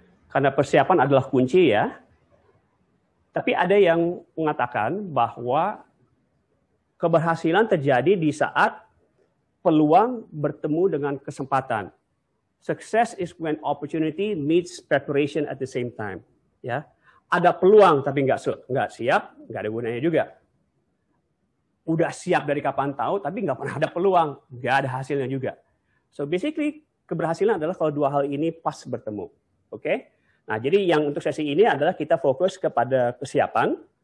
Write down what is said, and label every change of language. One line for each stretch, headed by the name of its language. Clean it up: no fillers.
Indonesian: Karena persiapan adalah kunci ya. Tapi ada yang mengatakan bahwa keberhasilan terjadi di saat peluang bertemu dengan kesempatan.
English: Success is when opportunity meets preparation at the same time.
Indonesian: Ya, ada peluang tapi nggak siap, nggak ada gunanya juga. Udah siap dari kapan tahu, tapi nggak pernah ada peluang, nggak ada hasilnya juga.
English: So basically
Indonesian: keberhasilan adalah kalau dua hal ini pas bertemu, oke? Nah jadi yang untuk sesi ini adalah kita fokus kepada kesiapan.